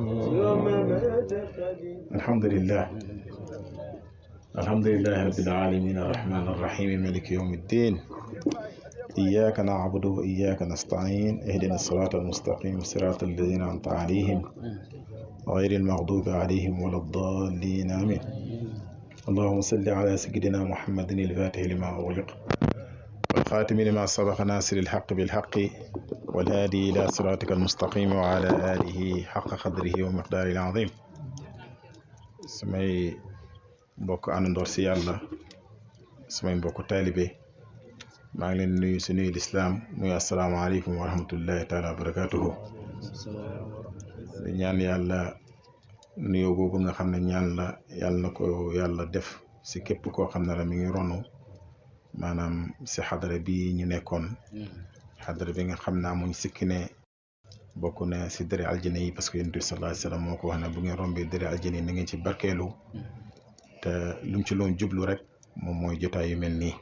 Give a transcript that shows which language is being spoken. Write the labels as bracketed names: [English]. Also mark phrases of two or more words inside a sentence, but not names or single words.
[Arabic] الحمد لله رب العالمين الرحمن الرحيم مالك يوم الدين إياك نعبد وإياك نستعين اهدنا الصراط المستقيم صراط الذين أنعمت عليهم غير المغضوب عليهم ولا الضالين آمين. اللهم صل على سيدنا محمد الفاتح لما أغلق والخاتم لما سبق ناصر الحق بالحق والهادي إلى صراطك المستقيم وعلى آله حق قدره ومقداره العظيم. [Wolof] samay mbokk àndandoor si yàlla samay mbokk taalibe maa ngi leen nuyu si nuyu lislaam muy [Arabic] السلام عليكم ورحمة الله تعالى وبركاته. [Wolof] ñaan yàlla nuyoo boobu nga xam ne ñaan la yàlla na ko yàlla def si képp koo xam ne la mi ngi ronu maanaam si xadara bi ñu nekkoon xadara bi nga xam ne amuñ sikki ne bokk na si dëri aljana yi [French] parce que [Wolof] yonent bi [Arabic] صلى الله عليه وسلم [Wolof] moo ko wax ne bu ngeen rombee dëri aljana yi na ngeen ci barkeelu te lu mu ci loon jublu rek moom mooy jotaay yu mel nii.